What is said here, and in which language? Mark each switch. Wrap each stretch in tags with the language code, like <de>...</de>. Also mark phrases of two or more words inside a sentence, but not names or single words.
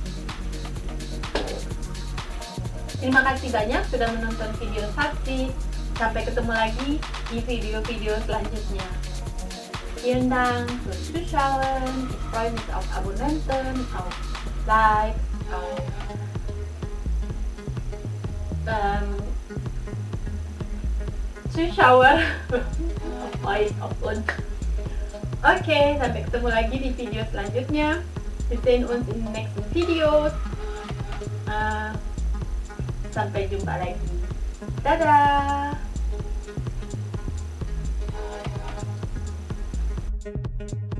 <id>Terima kasih banyak sudah menonton video Saksi. Sampai ketemu lagi di video-video selanjutnya.</id> <de>Vielen Dank fürs Zuschauen. Ich freue mich auf Abonnenten, auf Likes, auf Zuschauer, auf euch, auf uns.</de> <id>Oke, sampai ketemu lagi di video selanjutnya.</id> <de>Wir sehen uns in den nächsten Videos.</de> <id>Sampai jumpa lagi. Dadah!</id>